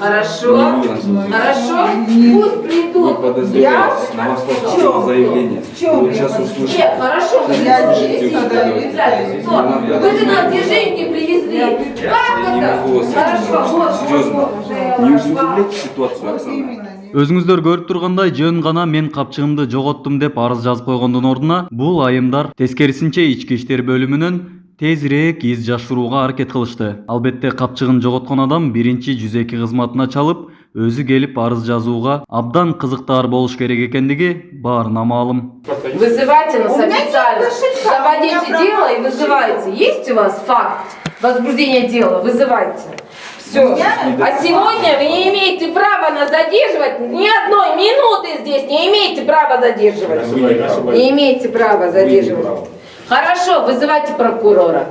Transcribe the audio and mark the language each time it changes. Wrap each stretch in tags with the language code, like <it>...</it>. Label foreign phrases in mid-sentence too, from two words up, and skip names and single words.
<ru>Хорошо, хорошо, пусть придут. Я? На вас поступило заявление. Вы сейчас услышите. Нет, хорошо, вы нас движеньки привезли. Как это? Хорошо, вот. Серьезно. Не усугубляйте ситуацию, Оксана.</ru> <ky>Өзүңүздөр көрүп тургандай жөн гана мен капчыгымды жоготтум деп арыз жазып койгондун ордуна бул айымдар тескерисинче ички иштер бөлүмүнөн тезирээк из жашырууга аракет кылышты. Албетте капчыгын жоготкон адам биринчи 102 кызматына чалып, өзү келип арыз жазууга абдан кызыктар болуш керек экендиги баарына маалым.</ky> <ru>Вызывайте нас официально. Заводите дело и вызывайте. Есть у вас факт возбуждения дела? Вызывайте. Все. А сегодня вы не имеете права нас задерживать. Ни одной минуты здесь не имеете права задерживать. Не имеете права задерживать. Хорошо, вызывайте прокурора.</ru>